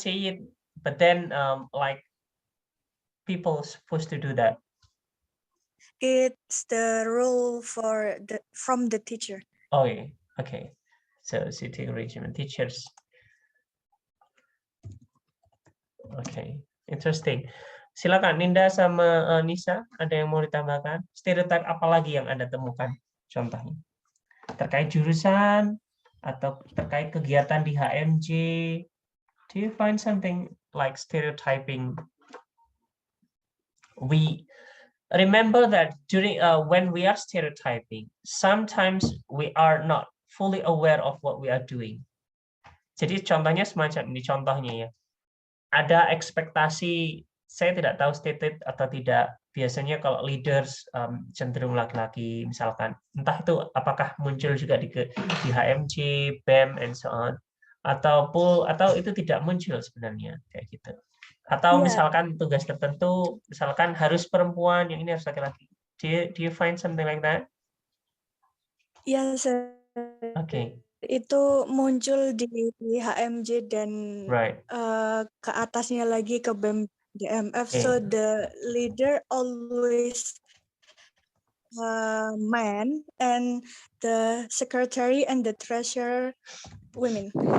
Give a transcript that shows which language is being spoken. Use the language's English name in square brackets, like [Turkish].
[English] say it, but then like people supposed to do that? It's the rule from the teacher. Oh, yeah. Okay. So sitting arrangement teachers. Okay, interesting. [Indonesian] Silakan Ninda sama Nisa, ada yang mau ditambahkan? Stereotip apa lagi yang Anda temukan? Contohnya terkait jurusan atau terkait kegiatan di HMJ. [English] Do you find something like stereotyping? We remember that during when we are stereotyping, sometimes we are not fully aware of what we are doing. [Indonesian] Jadi contohnya semacam ini contohnya ya. Ada ekspektasi, saya tidak tahu stated atau tidak. Biasanya kalau leaders cenderung laki-laki, misalkan entah itu apakah muncul juga di HMJ, BEM, [English] and so on. [Indonesian] atau itu tidak muncul sebenarnya kayak gitu. Atau [English] Yeah. [Indonesian] misalkan tugas tertentu, misalkan harus perempuan, yang ini harus laki-laki. [English] Do you find something like that? [Indonesian] Ya, [English] Okay. [Indonesian] itu muncul di HMJ dan [English] Right. [Indonesian] ke atasnya lagi ke BEM DMF. [English] Okay. So the leader always man and the secretary and the treasurer women.